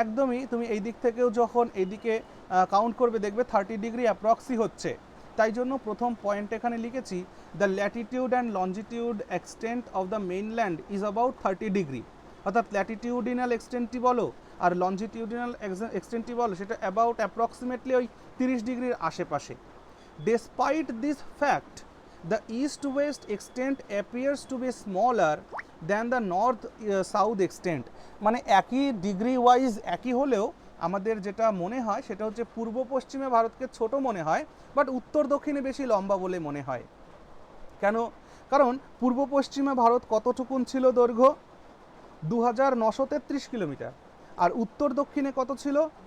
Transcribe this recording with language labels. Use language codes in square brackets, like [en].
[bn] একদমই, তুমি এই দিক থেকেও যখন এইদিকে কাউন্ট করবে দেখবে 30 ডিগ্রি অ্যাপ্রক্সি হচ্ছে। তাই জন্য প্রথম পয়েন্ট এখানে লিখেছি, [en] the latitude and longitude extent of the mainland is about 30 degree, [bn] অর্থাৎ ল্যাটিটিউডিনাল এক্সটেন্টটি বলো আর লঞ্জিটিউডিনাল এক্সটেন্টটি বলো সেটা অ্যাবাউট অ্যাপ্রক্সিমেটলি ওই 30 ডিগ্রির আশেপাশে। [en] Despite this fact, the east-west extent appears to be smaller than the north-south extent. [bn] মানে একই ডিগ্রি ওয়াইজ একই হলেও আমাদের যেটা মনে হয় সেটা হচ্ছে পূর্ব পশ্চিমে ভারতকে ছোট মনে হয়, বাট উত্তর দক্ষিণে বেশি লম্বা বলে মনে হয়। কেন? কারণ পূর্ব পশ্চিমে ভারত কতটুকুন ছিল দৈর্ঘ্য? 2933 কিলোমিটার, আর উত্তর দক্ষিণে কত ছিল?